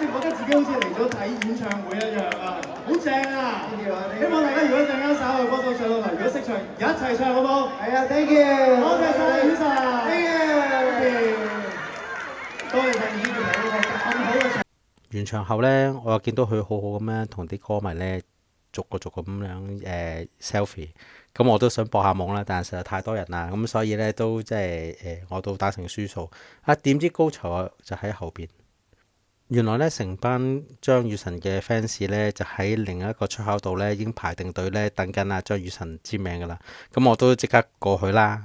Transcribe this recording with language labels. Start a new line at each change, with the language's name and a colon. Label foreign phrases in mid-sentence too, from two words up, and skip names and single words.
Cantonese: 自己好似嚟咗睇演唱會一樣啊，好正啊！希望大家如果陣間稍後歌手上到嚟，如果識唱，一齊唱好唔好？係啊 ，
English: thank you，
Cantonese: 多謝晒雨神
English: thank you，
Cantonese: 多謝晒演員嚟一個咁好嘅場。完場後呢，我又見到佢好好咁樣同啲歌迷呢逐個咁樣selfie，咁我都想搏下懵啦，但係實在太多人啦，咁所以呢，都即係我都打成輸數。點知高潮就喺後邊，原來呢，成班張雨晨嘅 fans 呢，就喺另一個出口度呢已經排定隊呢等緊阿張雨晨簽名噶啦，咁我都即刻過去啦。